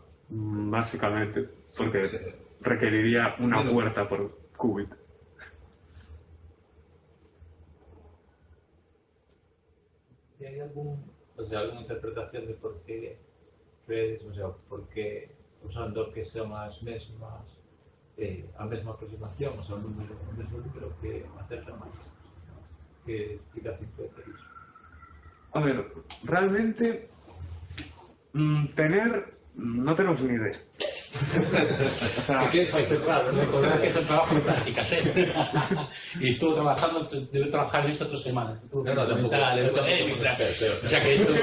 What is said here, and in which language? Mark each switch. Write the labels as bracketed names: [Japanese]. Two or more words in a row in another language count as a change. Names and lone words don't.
[Spanish] Básicamente, porque requeriría una puerta por qubit. ¿Y hay alguna interpretación de por qué crees, por qué usando [Galician] que son as mesmas a mesma aproximación, o mesmo número que acerta máis? Que explicación puede ter iso? [Spanish] A ver, realmente no tenemos ni idea. O sea, ¿Qué fue raro? Recordar que es un trabajo de prácticas, ¿eh? Y estuvo trabajando, debe trabajar en esto 3 semanas. O sea que eso...